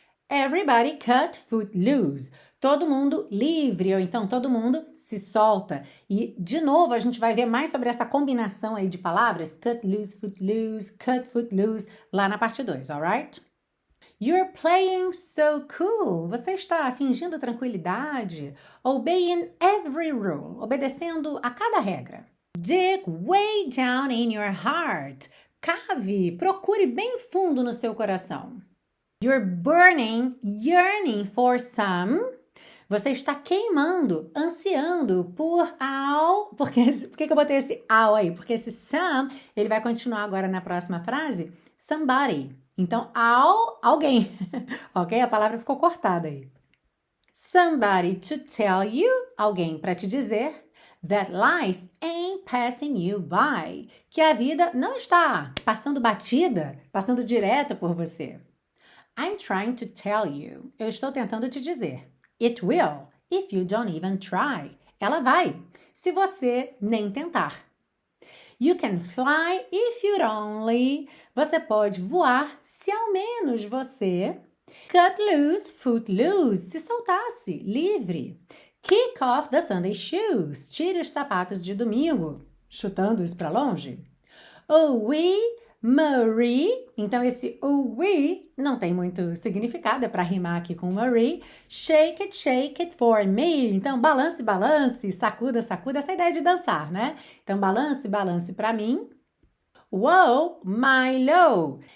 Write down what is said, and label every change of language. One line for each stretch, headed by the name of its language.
English: Everybody cut foot loose.
Portuguese: Todo mundo livre, ou então todo mundo se solta. E, de novo, a gente vai ver mais sobre essa combinação aí de palavras, cut foot loose, lá na parte 2, alright?
English: You're playing so cool.
Portuguese: Você está fingindo tranquilidade.
English: Obeying every rule.
Portuguese: Obedecendo a cada regra.
English: Dig way down in your heart.
Portuguese: Cave, procure bem fundo no seu coração.
English: You're burning, yearning for some.
Portuguese: Você está queimando, ansiando por ao. Por que eu botei esse ao aí? Porque esse some, ele vai continuar agora na próxima frase. Somebody. Então, alguém. Ok? A palavra ficou cortada aí.
English: Somebody to tell you.
Portuguese: Alguém para te dizer.
English: That life ain't passing you by.
Portuguese: Que a vida não está passando batida, passando direto por você.
English: I'm trying to tell you.
Portuguese: Eu estou tentando te dizer.
English: It will, if you don't even try.
Portuguese: Ela vai, se você nem tentar.
English: You can fly if you'd only.
Portuguese: Você pode voar se ao menos você.
English: Cut loose, foot loose.
Portuguese: Se soltasse, livre.
English: Kick off the Sunday shoes.
Portuguese: Tire os sapatos de domingo, chutando-os para longe. Oh, we... Marie, então esse we não tem muito significado, é para rimar aqui com Marie.
English: Shake it for me.
Portuguese: Então, balance, balance, sacuda, sacuda, essa ideia de dançar, né? Então, balance, balance para mim. Whoa, Milo.